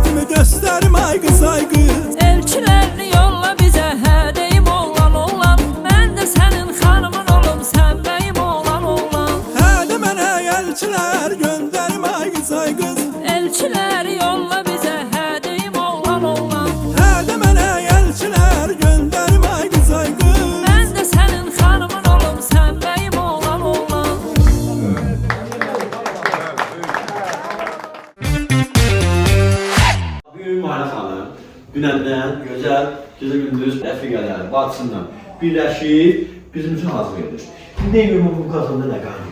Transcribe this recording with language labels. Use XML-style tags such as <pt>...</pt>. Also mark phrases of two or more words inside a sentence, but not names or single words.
<az>göstərim ay qız ay qız.</az> <tr>Elçilerini yolla bize hedeyim oğlan oğlan. Ben de senin hanımın olum sen beyim oğlan oğlan.</tr> <az>Hə də mənə elçilər göndərim ay qız ay qız.</az> <tr>Elçileri yolla bize hedeyim oğlan oğlan.</tr> <az>Hə də mənə elçilər göndərim ay qız ay qız.</az> <tr>Ben de senin hanımın olum sen beyim oğlan oğlan.</tr> <az>Bugün Mayra xanım dünəndən gözəl gecə gündüz rəfiqələri bacısından birləşib bizim üçün hazır edir. Ne gün bu qazanda nə qalır?</az>